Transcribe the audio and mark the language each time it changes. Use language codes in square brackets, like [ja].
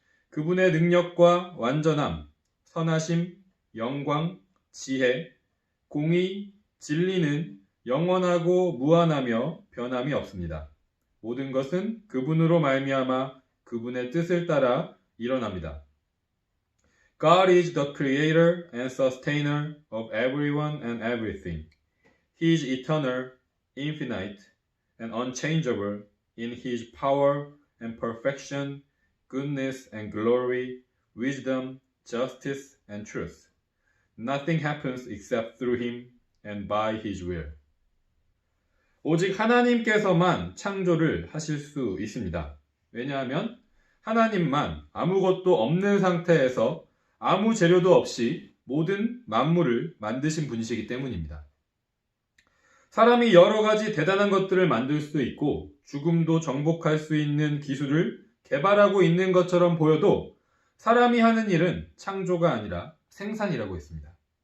[ko] 그분의 능력과 완전함, 선하심, 영광, 지혜, 공의, 진리는 영원하고 무한하며 변함이 없습니다. 모든 것은 그분으로 말미암아 그분의 뜻을 따라 일어납니다. [en] God is the creator and sustainer of everyone and everything. He is eternal, infinite, and unchangeable in his power and perfection, goodness and glory, wisdom, justice, and truth. Nothing happens except through him and by his will. [ko] 오직 하나님께서만 창조를 하실 수 있습니다. 왜냐하면 하나님만 아무것도 없는 상태에서 아무 재료도 없이 모든 만물을 만드신 분이시기 때문입니다. 사람이 여러 가지 대단한 것들을 만들 수 있고 죽음도 정복할 수 있는 기술을 개발하고 있는 것처럼 보여도 사람이 하는 일은 창조가 아니라 생산이라고 했습니다.